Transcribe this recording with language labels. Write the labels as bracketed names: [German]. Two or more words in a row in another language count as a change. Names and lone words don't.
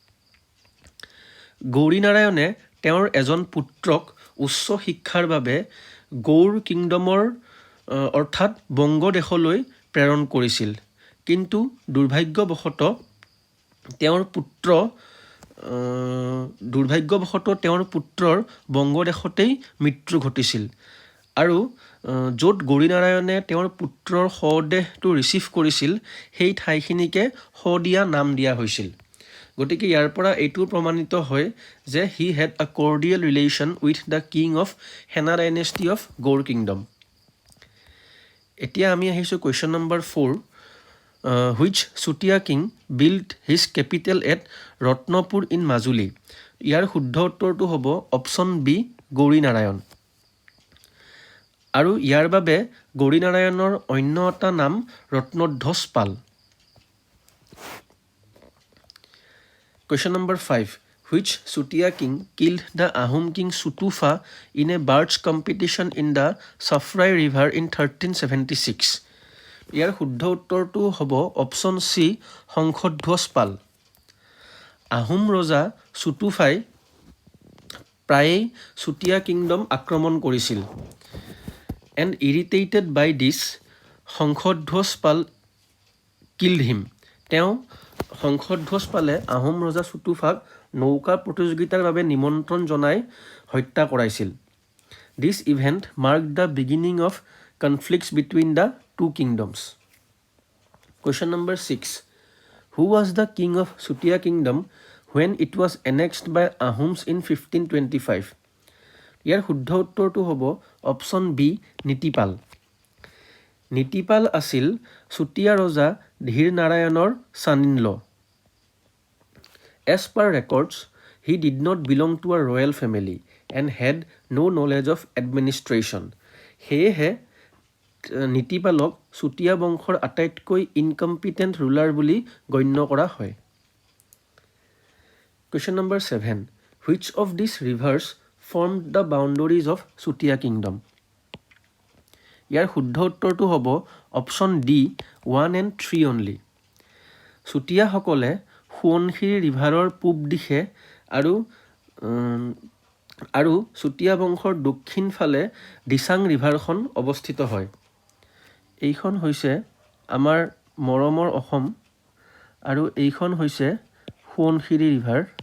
[Assamese] গৌৰী নাৰায়ণে তেওঁৰ এজন পুত্ৰক উচ্চ শিক্ষাৰ বাবে গৌৰ কিংডমৰ অৰ্থাৎ বংগদেশলৈ প্ৰেৰণ কৰিছিল, কিন্তু দুৰ্ভাগ্যবশতঃ তেওঁৰ পুত্ৰৰ বংগদেশতেই মৃত্যু ঘটিছিল আৰু য'ত গৌৰী নাৰায়ণে তেওঁৰ পুত্ৰৰ শৱদেহটো ৰিচিভ কৰিছিল সেই ঠাইখিনিকে শদিয়া নাম দিয়া হৈছিল। গতিকে ইয়াৰ পৰা এইটো প্ৰমাণিত হয় যে [English] he had a cordial relation with the king of Hena dynasty of Gaur kingdom. [Assamese] এতিয়া আমি আহিছোঁ [English] question number [Assamese] 4. [English] Which Sutia king built his capital at ৰত্নপুৰ in মাজুলী? [Assamese] ইয়াৰ শুদ্ধ উত্তৰটো হ'ব অপশ্যন বি, গৌৰী নাৰায়ণ। আৰু ইয়াৰ বাবে গৌৰী নাৰায়ণৰ অন্য এটা নাম ৰত্নধ্বজ পাল। [English] Question number 5. Which Sutia king killed the Ahom king Sutufa in a barge competition in the Safrai river in 1376? [Assamese] ইয়াৰ শুদ্ধ উত্তৰটো হ'ব অপশ্যন চি, শংখধ্বজ পাল। আহোম ৰজা চুটুফাই প্ৰায়েই চুতীয়া কিংডম আক্ৰমণ কৰিছিল। [English] And irritated by this, শংখধ্বজ পাল killed him. [Assamese] তেওঁ শংখধ্বজ পালে আহোম ৰজা চুটুফাক নৌকা প্ৰতিযোগিতাৰ বাবে নিমন্ত্ৰণ জনাই হত্যা কৰাইছিল। [English] This event marked the beginning of conflicts between the two kingdoms. Question number 6. Who was the king of Sutia kingdom when it was annexed by Ahoms in 1525? [Assamese] ইয়াৰ শুদ্ধ উত্তৰটো হ'ব অপশ্যন বি, নীতিপাল। নীতিপাল আছিল চুতীয়া ৰজা ধীৰ নাৰায়ণৰ son-in-law. [English] As per records, he did not belong to a royal family and had no knowledge of administration. [Assamese] সেয়েহে নীতিপালক চুতীয়া বংশৰ আটাইতকৈ [English] incompetent ruler [Assamese] বুলি গণ্য কৰা হয়। [English] Question number 7. Which of these rivers formed the boundaries of Sutia Kingdom? [Assamese] ইয়াৰ শুদ্ধ উত্তৰটো হ'ব অপশ্যন ডি [English] 1 and 3 only. [Assamese] চুতীয়াসকলে সোৱণশিৰি ৰিভাৰৰ পূব দিশে আৰু চুতীয়া বংশৰ দক্ষিণ ফালে দিচাং ৰিভাৰখন অৱস্থিত হয়। এইখন হৈছে আমাৰ মৰমৰ অসম আৰু এইখন হৈছে সোৱণশিৰি ৰিভাৰ।